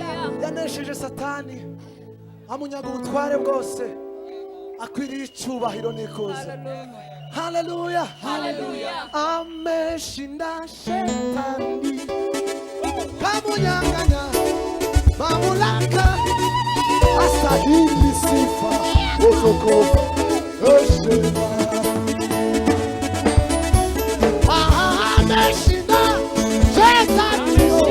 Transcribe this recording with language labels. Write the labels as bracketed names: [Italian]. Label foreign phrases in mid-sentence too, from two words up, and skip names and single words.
[Kinyarwanda] Yanesheje Satani, amunyaga ubutware bwose, akwiriye icyubahiro n'ikuzo. Haleluya, haleluya. [Swahili] Ameshinda Shetani, kamunyanganya mamlaka, astahili sifa, utukufu, heshima. Ameshinda Shetani,